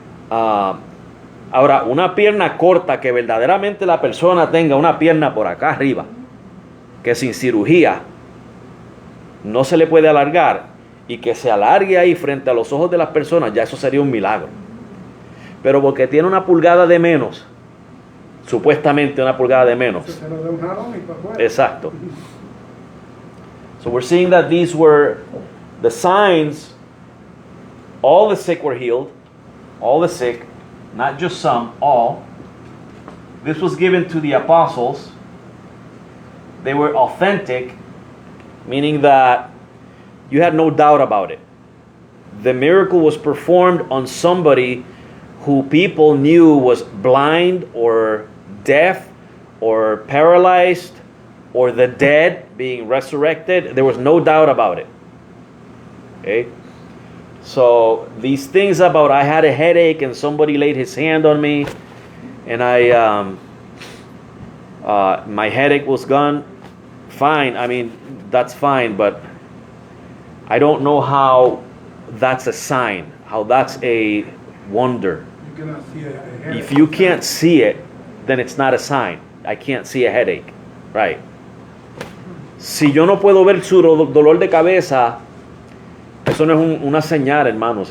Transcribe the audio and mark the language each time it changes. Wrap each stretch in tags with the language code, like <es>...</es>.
<es>Ahora, una pierna corta, que verdaderamente la persona tenga una pierna por acá arriba, que sin cirugía no se le puede alargar, y que se alargue ahí frente a los ojos de las personas, ya eso sería un milagro. Pero porque tiene una pulgada de menos, supuestamente una pulgada de menos. Se lo da un jalón y para afuera. Exacto.</es> <en>So we're seeing that these were the signs. All the sick were healed. All the sick, not just some, all. This was given to the apostles. They were authentic, meaning that you had no doubt about it. The miracle was performed on somebody who people knew was blind or deaf or paralyzed or the dead being resurrected. There was no doubt about it. Okay? So these things about I had a headache and somebody laid his hand on me and my headache was gone, fine. I mean, that's fine, but I don't know how that's a sign, how that's a wonder. You cannot see a headache. If you can't see it, then it's not a sign. I can't see a headache, right?</en> <es>Si yo no puedo ver su dolor de cabeza, eso no es una señal, hermanos.</es>